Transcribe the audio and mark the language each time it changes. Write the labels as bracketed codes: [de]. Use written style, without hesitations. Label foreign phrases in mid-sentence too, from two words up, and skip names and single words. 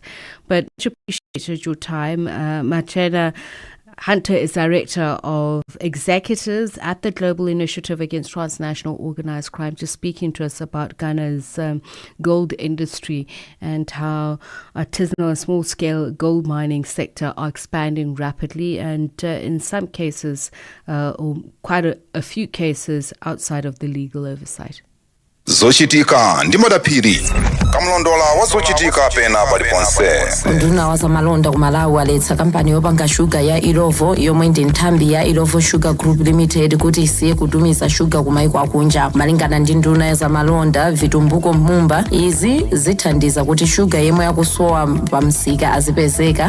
[en] But much appreciated your time. Macheda Hunter is Director of Executives at the Global Initiative Against Transnational Organized Crime, just speaking to us about Ghana's gold industry and how artisanal and small-scale gold mining sector are expanding rapidly, and in some cases, or quite a few cases, outside of the legal oversight. [ny] Zochitika ndi madaphiri kamlondola wazochitika pena paliponse. Nduna wazamalonda ku Malawi aletsa kampani yopanga shuga ya Ilovo yomwe ndi nthambi ya Ilovo Sugar Group Limited kuti isiye kutumiza shuga kumaiko akunja. Malingana ndi nduna ya zamalonda Vitumbuko Mumba, izi zithandiza kuti shuga yemwe yakusowa pamsika azipezeka.